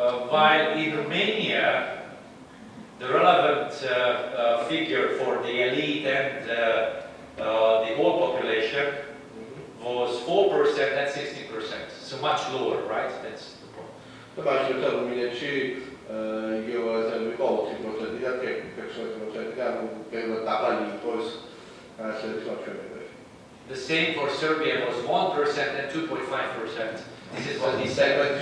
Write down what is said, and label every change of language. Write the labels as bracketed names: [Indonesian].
[English] While in Romania, the relevant figure for the elite and the whole population was 4% and 16%, so much lower, right? That's the problem. [Georgian] და მაშინ რუმინეთში იგივე იყო 4% და 16% და ბევრად დაბალი იყო ეს განათლების მაჩვენებელი. [English] The same for Serbia was 1% and 2.5%. This is what he said.